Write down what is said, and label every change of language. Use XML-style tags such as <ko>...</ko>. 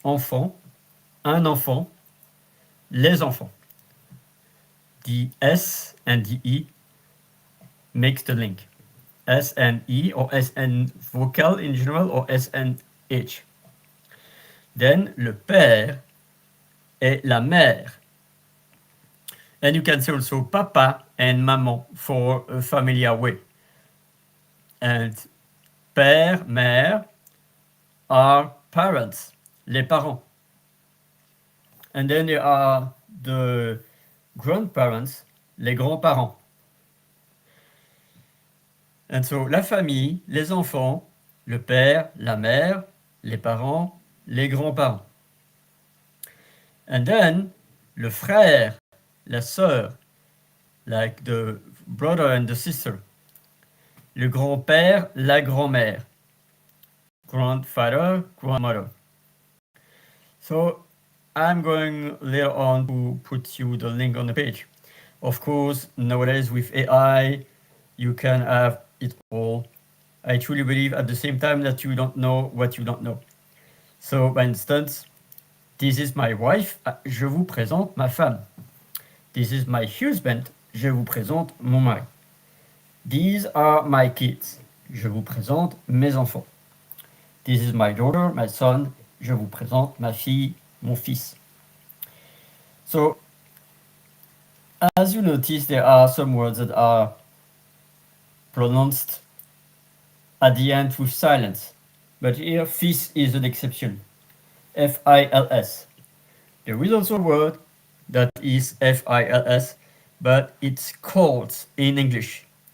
<fr>Enfant, un enfant, les enfants.</fr> <en>The S and the E makes the link. S and E or S and vocal in general or S and H.</en> <fr>Then le père et la mère.</fr> <en>And you can say also papa and maman for a familiar way. And père, mère are parents, les parents. And then there are the grandparents, les grands-parents.</en> <fr>And so la famille, les enfants, le père, la mère, les parents, les grands-parents.</fr> <en>And then</en> <fr>le frère, la sœur,</fr> <en>like the brother and the sister.</en> <fr>Le grand-père, la grand-mère.</fr> <en>Grandfather, grandmother. So I'm going later on to put you the link on the page. Of course, nowadays with AI, you can have it all. I truly believe at the same time that you don't know what you don't know. So, for instance, this is my wife.</en> <fr>Je vous présente ma femme.</fr> <en>This is my husband.</en> <fr>Je vous présente mon mari.</fr> <en>These are my kids.</en> <fr>Je vous présente mes enfants.</fr> <en>This is my daughter, my son.</en> <fr>Je vous présente ma fille, mon fils.</fr> <en>So, as you notice, there are some words that are pronounced at the end with silence. But here, fils is an exception. F-I-L-S. There is also a word that is F-I-L-S, but it's called in English.</en>